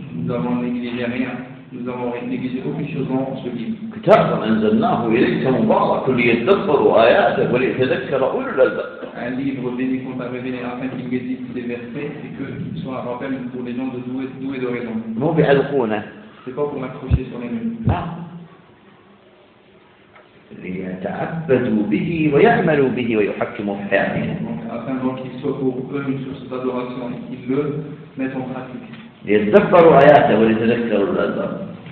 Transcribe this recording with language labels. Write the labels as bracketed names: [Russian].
[French] دون ليز يعني Nous avons négligé aucune chose dans ce livre. [Arabic] كتاب أنزلناه إليك مبارك ليدبر آياته وليتذكر أولو الألباب. [French] Un livre béni qu'on t'a révélé afin qu'il médite des versets et que ce soit un rappel pour les gens de doué de raison. [Arabic] مو بعلقونة. [French] C'est pas pour m'accrocher sur les murs. [Arabic] لا. ليتعبدوا به ويعملوا به ويحكموا في حياتهم. [French] Afin donc qu'ils soient pour eux une source d'adoration et qu'ils le mettent en pratique. [Arabic] ليتذكروا آياته وليتذكروا الألباب.